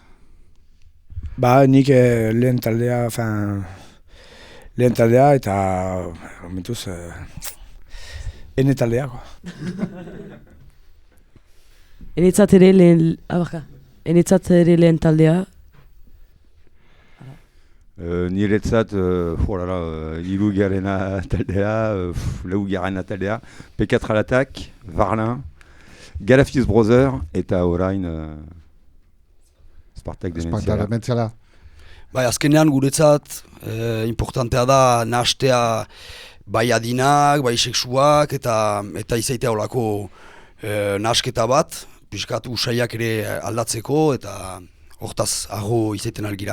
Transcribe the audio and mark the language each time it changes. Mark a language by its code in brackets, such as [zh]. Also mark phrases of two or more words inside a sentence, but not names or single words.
[eu] Nik lehen taldea eta momentuz ene taldea. Enetzat ere lehen taldea. Niretzat, hirugarrena taldea, laugarrena taldea, [fr] P4 à l'attaque, [eu] Varlin, Galafiz Brother eta orain Spartak dementziala. Bai, azkenean guretzat importantea da nahastea bai adinak, bai sexuak eta izaitea olako nahasketa bat, pixkat usaiak ere aldatzeko eta hortaz arro izaiten algira.